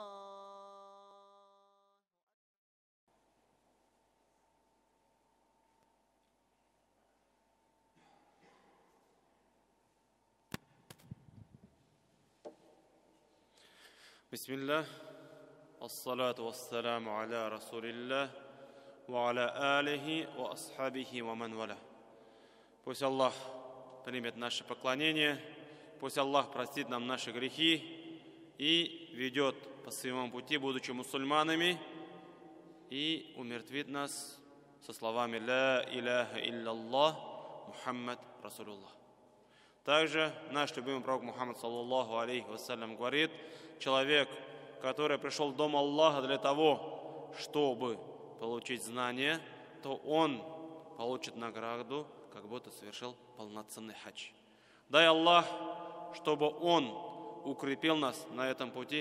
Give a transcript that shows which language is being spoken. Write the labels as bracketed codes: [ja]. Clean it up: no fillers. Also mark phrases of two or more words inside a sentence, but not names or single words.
[ar] بسم الله الصلاة والسلام على رسول الله وعلى آله وأصحابه ومن والاه. [ru] Пусть Аллах примет наше поклонение, пусть Аллах простит нам наши грехи и ведет по своему пути, будучи мусульманами, и умертвит нас со словами [ar] «لا إله إلا الله محمد رسول الله». [ru] Также наш любимый пророк Мухаммад [ar] صلى الله عليه وسلم [ru] говорит: человек, который пришел в дом Аллаха для того, чтобы получить знания, то он получит награду, как будто совершил полноценный хадж. Дай Аллах, чтобы Он укрепил нас на этом пути.